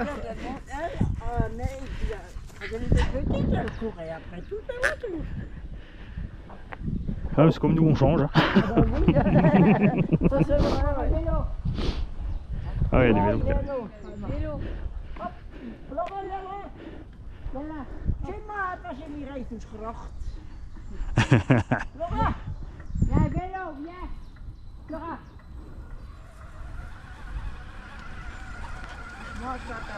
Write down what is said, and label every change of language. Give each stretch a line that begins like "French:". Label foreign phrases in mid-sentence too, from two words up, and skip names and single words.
French: Mais quand elle était petite, elle courait après tout. Ah, c'est comme nous, on change. Ça c'est vrai, vélo. Ah, il y a des vélos. Vélo. Hop, voilà.
Dutch: Kijk maar, als je niet rijdt, is gracht. Laura, ja,
French: vélo, viens. Laura. Moi, je t'attends.